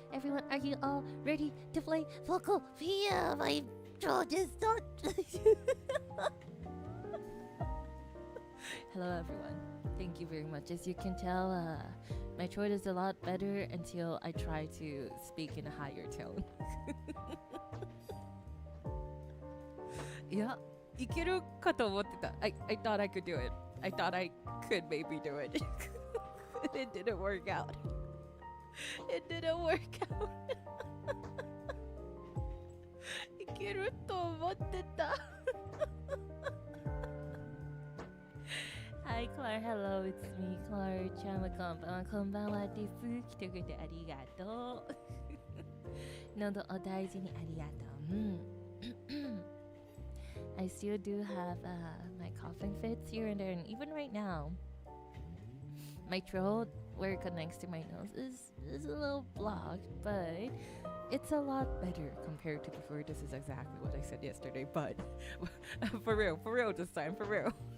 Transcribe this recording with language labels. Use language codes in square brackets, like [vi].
[en] Everyone, are you all ready to play PocoPocoPia? My throat is not. Hello, everyone. Thank you very much. As you can tell, my throat is a lot better until I try to speak in a higher tone. [ja] いや、いけるかと思ってた。 [en] I thought I could do it. I thought I could maybe do it. It didn't work out. It didn't work out. [ja] いけると思ってた。 [en] Hi, Klara. Hello, it's me, Klara Charmwood. [ja] こんばんはです。来てくれてありがとう。喉お大事にありがとう。 [en] I still do have my coughing fits here and there, and even right now, my throat, where it connects to my nose, is a little blocked, but it's a lot better compared to before. This is exactly what I said yesterday, but for real this time, for real.